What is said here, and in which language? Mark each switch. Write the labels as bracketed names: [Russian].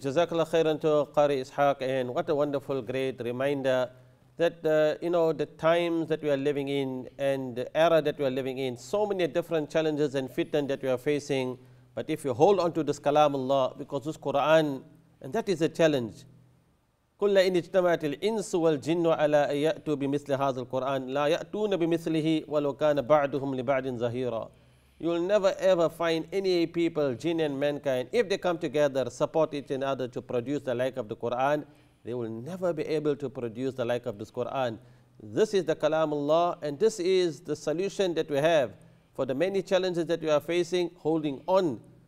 [English] Jazakallah khairan to Qari Ishaq, and what a wonderful, great reminder that the times that we are living in and the era that we are living in, so many different challenges and fitan that we are facing. But if you hold on to this kalamullah, because this Quran, and that is a challenge. [Arabic] كل إن اجتمعت الإنس والجن على أن يأتوا بمثل هذا القرآن لا يأتون بمثله ولو كان بعضهم لبعض ظهيرا. [English] You will never ever find any people, jinn and mankind, if they come together, support each other to produce the like of the Quran, they will never be able to produce the like of this Quran. This is the Kalamullah, and this is the solution that we have for the many challenges that we are facing, holding on.